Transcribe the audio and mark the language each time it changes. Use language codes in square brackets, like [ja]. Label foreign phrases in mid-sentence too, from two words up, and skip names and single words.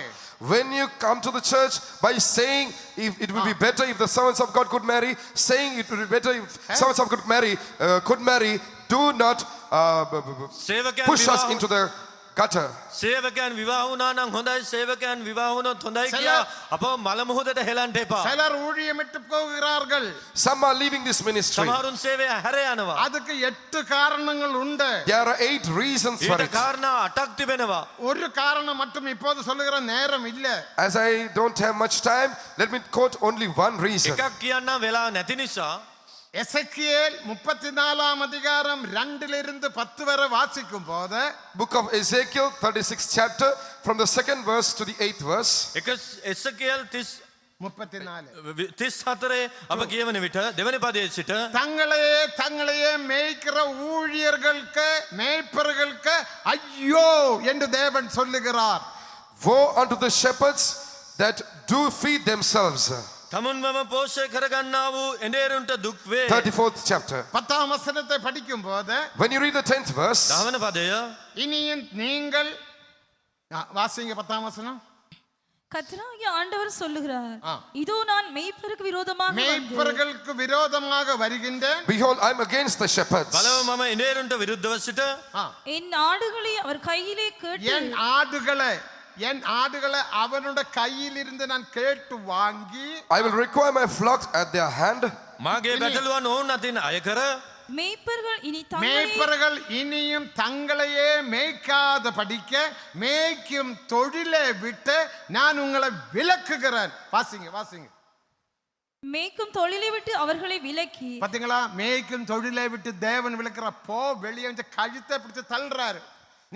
[en] When you come to the church by saying if it would be better if the servants of God could marry, saying it would be better if servants of God could marry, do not [si] සේවකයන් [en] push us into the gutter. [si] සේවකයන් විවාහ වුණා නම් හොඳයි, සේවකයන් විවාහ වුණොත් හොඳයි කියා අපව මල මුහුදට හෙලන්න එපා. [ta] சிலர் ஊழியமிட்டு போகிறார்கள். [en] Some are leaving this ministry. [si] සමහරුන් සේවය හැර යනවා. [ta] அதுக்கு 8 காரணங்கள் உண்டு. [en] There are 8 reasons for [si] ඊට [en] it. [si] කාරණා 8ක් තිබෙනවා. [ta] ஒரு காரணம் மட்டும் இப்போது சொல்லுகிற நேரம் இல்ல. [en] As I don't have much time, let me quote only one reason. [si] එකක් කියන්න වෙලා නැති නිසා [ta] எசேக்கியேல் 34ஆம் அதிகாரம் 2லிருந்து 10 வரை வாசிக்கும் போது [en] Book of Ezekiel 36th chapter from the 2nd verse to the 8th verse. [si] එක එසකියල් 34 34 අප කියවන විට දෙවනි පදයේ සිට [ta] தங்களையே மேய்க்கிற ஊழியர்களுக்கு மேய்ப்பர்களுக்கு ஐயோ என்று தேவன் சொல்லுகிறார். [en] Woe unto the shepherds that do feed themselves. [si] තමුන්වම පෝෂය කරගන්නා වූ එඬේරුන්ට දුක් වේ. [en] 34th chapter. [ta] 10ஆம் வசனத்தை படிக்கும் போது [en] When you read the 10th verse, [si] 10 වන පදය [ta] இனியும் நீங்கள் வாசிங்க 10ஆம் வசனம். கர்த்தராகிய ஆண்டவர் சொல்லுகிறார், இதோ நான் மேய்ப்பருக்கு விரோதமாக வந்து மேய்ப்பர்களுக்கு விரோதமாக வருகின்றேன். [en] behold, I am against the shepherds. [si] බලව මම එඬේරුන්ට විරුද්ධව සිට [ta] என் ஆடுகளை அவர் கையிலே கேட்டு என் ஆடுகளை அவனுடைய கையில் இருந்து நான் கேட்டு வாங்கி [en] I will require my flocks at their hand. [si] මාගේ බැටළුවන් ඔවුන් අතින් අය කර [ta] மேய்ப்பர்கள் இனியும் தங்களையே மேய்க்காத படிக்க மேய்க்கும் தொழிலை விட்டு நான் உங்களை விலக்குகிறேன். வாசிங்க. மேய்க்கும் தொழிலை விட்டு அவர்களை விலக்கி. பாத்தீங்களா, மேய்க்கும் தொழிலை விட்டு தேவன் விலக்குற. போ வெளியே வந்து கழுத்தை பிடிச்சு தள்ளுறாரு.